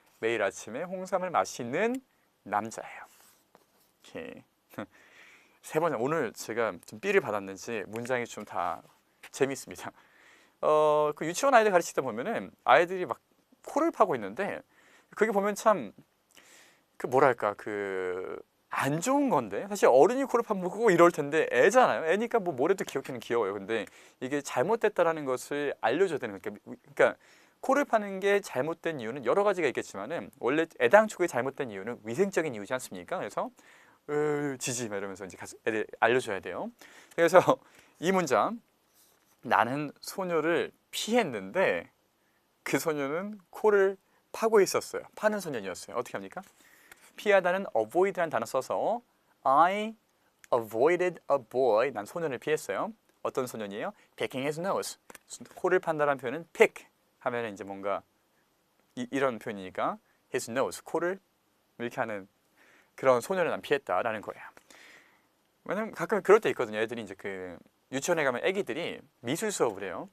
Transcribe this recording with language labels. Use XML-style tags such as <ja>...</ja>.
<ko>매일 아침에 홍삼을 마시는 남자예요. 오케이. 세 번째, 오늘 제가 좀 삐를 받았는지 문장이 좀 다 재미있습니다. 그 유치원 아이들 가르치다 보면은 아이들이 막 코를 파고 있는데 그게 보면 참 그 뭐랄까 그 안 좋은 건데 사실 어른이 코를 파고 이럴 텐데 애잖아요. 애니까 뭐 뭐래도 귀엽기는 귀여워요. 근데 이게 잘못됐다라는 것을 알려줘야 되는 거니까 그러니까 코를 파는 게 잘못된 이유는 여러 가지가 있겠지만은 원래 애당초에 잘못된 이유는 위생적인 이유지 않습니까? 그래서 지지 막 이러면서 이제 애들 알려줘야 돼요. 그래서 이 문장, 나는 소녀를 피했는데 그 소녀는 코를 파고 있었어요. 파는 소년이었어요. 어떻게 합니까? 피하다는</ko> <en>avoid라는</en> <ko>단어 써서</ko> <en>I avoided a boy.</en> <ko>난 소년을 피했어요. 어떤 소년이에요?</ko> <en>Picking his nose.</en> <ko>코를 판다라는 표현은 pick 하면 이제 뭔가 이런 표현이니까 his nose, 코를 이렇게 하는 그런 소년을 난 피했다라는 거예요. 왜냐면 가끔 그럴 때 있거든요. 애들이 이제 그 유치원에 가면 애기들이 미술 수업을 해요.</ko>